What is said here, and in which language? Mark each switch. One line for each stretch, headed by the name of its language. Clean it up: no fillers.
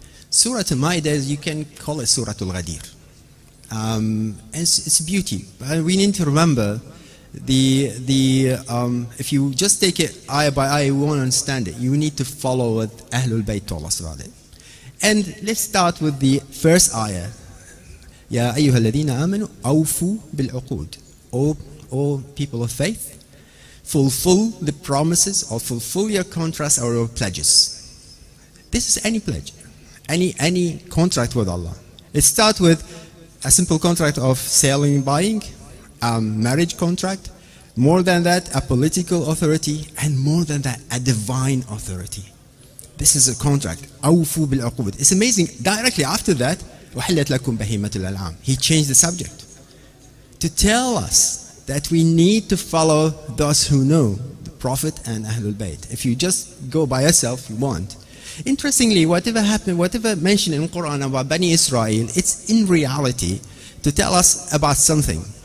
English: Surah Al-Ma'idah, you can call it Surah Al-Ghadir. It's beauty. But we need to remember if you just take it ayah by ayah, you won't understand it. You need to follow what Ahlul Bayt told us about it. And let's start with the first ayah.
Arabic: Ya أيها الذين آمنوا أوفوا بالعقود.
English: O people of faith, fulfill the promises or fulfill your contracts or your pledges. This is any pledge, any contract with Allah. It starts with a simple contract of selling and buying, marriage contract, more than that a political authority, and more than that a divine authority. This is a contract.
Arabic: أوفوا بالعقود.
English: It's amazing. Directly after that,
Arabic: وحلت لكم بهيمة الأنعام.
English: He changed the subject to tell us that we need to follow those who know the Prophet and Ahlul Bayt. If you just go by yourself, you won't. Interestingly, whatever happened, whatever mentioned in the Quran about Bani Israel, it's in reality to tell us about something.